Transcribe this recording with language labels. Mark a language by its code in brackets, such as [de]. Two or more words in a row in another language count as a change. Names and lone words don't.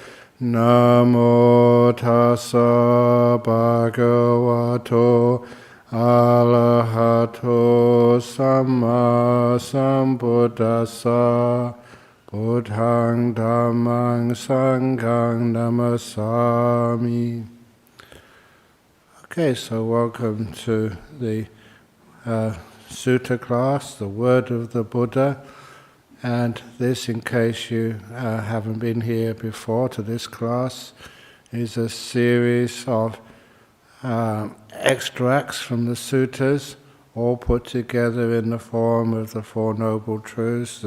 [pi] Namo tassa bhagavato arahato samma sambuddhassa. Buddhaṃ Dhammaṃ Sanghaṃ namasami. [en] Okay, so welcome to the Sutta class, the word of the Buddha, and this, in case you haven't been here before to this class, is a series of extracts from the suttas, all put together in the form of the Four Noble Truths.